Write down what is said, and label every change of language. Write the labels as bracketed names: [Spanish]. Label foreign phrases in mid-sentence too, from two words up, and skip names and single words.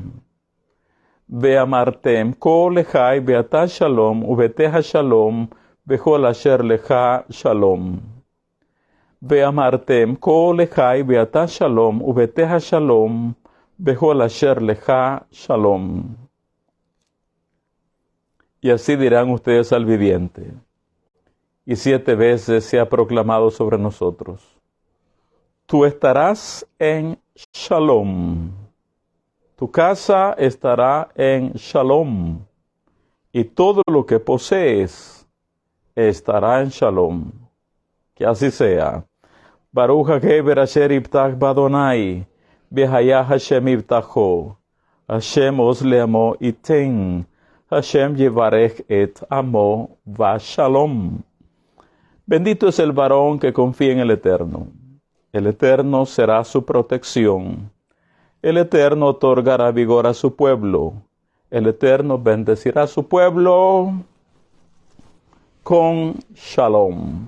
[Hebrew] ואמרתם, כה לחי, ואתה שלום, וביתך שלום, וכל אשר לך שלום. ואמרתם, כה לחי, ואתה שלום, וביתך שלום, וכל אשר לך שלום. [Spanish] Y así dirán ustedes al viviente. Y 7 veces se ha proclamado sobre nosotros: tú estarás en Shalom. Tu casa estará en Shalom. Y todo lo que posees estará en Shalom. Que así sea. [Hebrew] ברוך הגבר אשר יבטח בה', והיה ה' מבטחו, ה' עז לעמו יתן, ה' יברך את עמו ב שלום. [Spanish] Bendito es el varón que confía en el Eterno. El Eterno será su protección. El Eterno otorgará vigor a su pueblo. El Eterno bendecirá a su pueblo con Shalom.